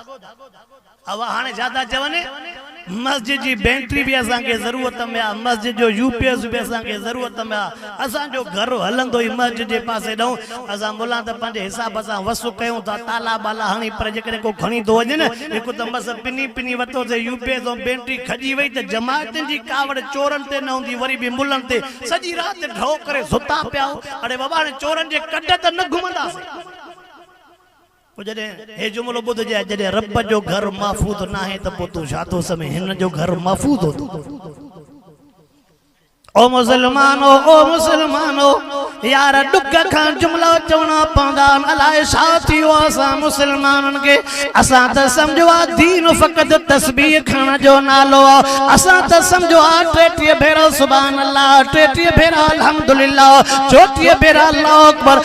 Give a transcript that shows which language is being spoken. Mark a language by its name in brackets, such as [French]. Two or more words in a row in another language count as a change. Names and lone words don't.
[Sindhi] अब हाणे छा था चवनि मस्जिद जी बैटरी भी असांखे ज़रूरत में आहे, मस्जिद जो यूपीएस भी असांखे ज़रूरत में आहे, असांजो घर हलंदो ई मस्जिद जे पासे ॾऊं असां मुला त पंहिंजे हिसाब सां वसु कयूं था ताला बाला हणी पर जेकॾहिं को खणी थो वञे न हिकु त बस पिनी वरितोसीं यूपीएस ऐं बैटरी खजी वई त जमायतनि जी कावड़ चोरनि ते न हूंदी वरी बि मुलनि ते सॼी राति ढो करे सुता पिया। अरे बाबा हाणे चोरनि जे कॾ त न घुमंदासीं। हे जुमलो बुध जाए जॾहिं रब जो घर महफूज ना है त पोइ तूं छा थो समय हिन जो घर महफूज हो। ओ मुसलमानो यार दुख खां जुमला चवणा पवंदा अलाए छा थियो असां मुसलमाननि खे। असां त सम्झो आहे दीन फ़क़त तस्बीह खणण जो नालो आहे, असां त सम्झो आहे 33 भेरा [Arabic] سبحان الله [Sindhi] 33 भेरा अल्हम्दुलिल्लाह 34 भेरा [Arabic] الله أكبر.